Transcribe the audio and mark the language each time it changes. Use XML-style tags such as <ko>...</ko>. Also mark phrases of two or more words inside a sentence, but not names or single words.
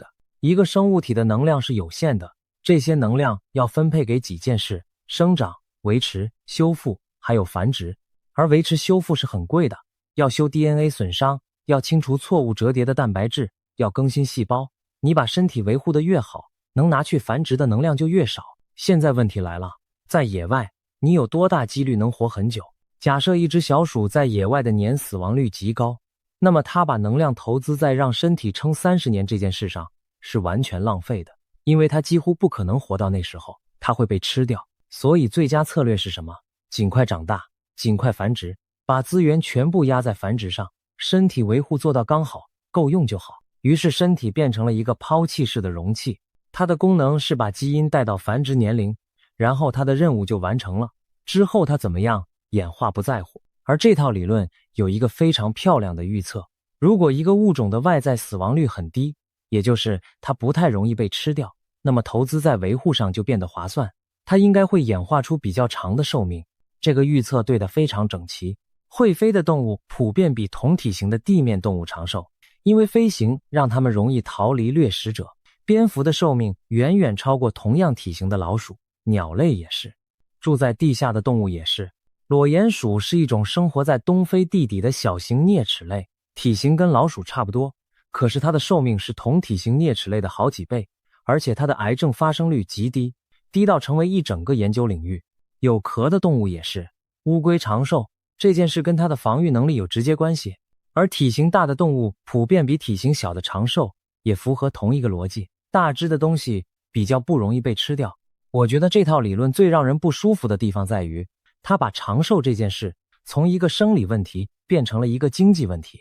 <zh>一個生物體的能量是有限的，這些能量要分配給幾件事：生長、維持、修復，還有繁殖。而維持修復是很貴的，要修 DNA 損傷，要清除錯誤折疊的蛋白質，要更新細胞。你把身體維護得越好，能拿去繁殖的能量就越少。現在問題來了，在野外，你有多大幾率能活很久？假設一只小鼠在野外的年死亡率極高，那麼它把能量投資在讓身體撐30年这件事上是完全浪費的，因為它幾乎不可能活到那時候，它會被吃掉。所以最佳策略是什麼？盡快長大，盡快繁殖，把資源全部壓在繁殖上，身體維護做到剛好，夠用就好。於是身體變成了一個拋棄式的容器，它的功能是把基因帶到繁殖年齡，然後它的任務就完成了。之後它怎麼樣，演化不在乎。而這套理論有一個非常漂亮的預測，如果一個物種的外在死亡率很低，也就是它不太容易被吃掉，那麼投資在維護上就變得划算，它應該會演化出比較長的壽命。這個預測對得非常整齊。會飛的動物普遍比同體型的地面動物長壽，因為飛行讓它們容易逃離掠食者。蝙蝠的壽命遠遠超過同樣體型的老鼠，鳥類也是，住在地下的動物也是。裸鼹鼠是一種生活在東非地底的小型啮齒類，體型跟老鼠差不多，可是它的壽命是同體型啮齒類的好幾倍，而且它的癌症發生率極低，低到成為一整個研究領域。有殼的動物也是，烏龜長壽這件事跟它的防禦能力有直接關係，而體型大的動物普遍比體型小的長壽，也符合同一個邏輯。大只的東西比較不容易被吃掉。我覺得這套理論最讓人不舒服的地方在於，它把長壽這件事從一個生理問題變成了一個經濟問題。</zh>